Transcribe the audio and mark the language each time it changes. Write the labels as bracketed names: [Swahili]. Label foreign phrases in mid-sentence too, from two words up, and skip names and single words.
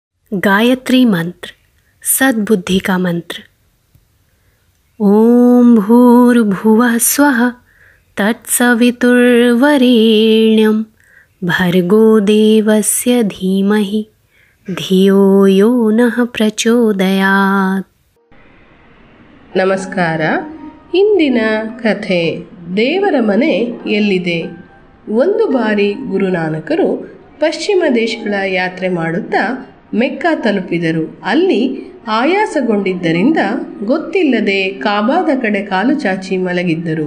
[Hindi] गायत्री मंत्र, सद्बुद्धि का मंत्र। [Sanskrit] ओम भूर्भुवः स्वः तत्सवितुर्वरेण्यं भर्गो देवस्य धीमहि धियो यो नः ಪ್ರಚೋದಯಾತ್. [Kannada] ನಮಸ್ಕಾರ. ಇಂದಿನ ಕಥೆ ದೇವರ ಮನೆ ಎಲ್ಲಿದೆ. ಒಂದು ಬಾರಿ ಗುರುನಾನಕರು ಪಶ್ಚಿಮ ದೇಶಗಳ ಯಾತ್ರೆ ಮಾಡುತ್ತಾ ಮೆಕ್ಕಾ ತಲುಪಿದರು. ಅಲ್ಲಿ ಆಯಾಸಗೊಂಡಿದ್ದರಿಂದ ಗೊತ್ತಿಲ್ಲದೆ ಕಾಬಾದ ಕಡೆ ಕಾಲು ಚಾಚಿ ಮಲಗಿದ್ದರು.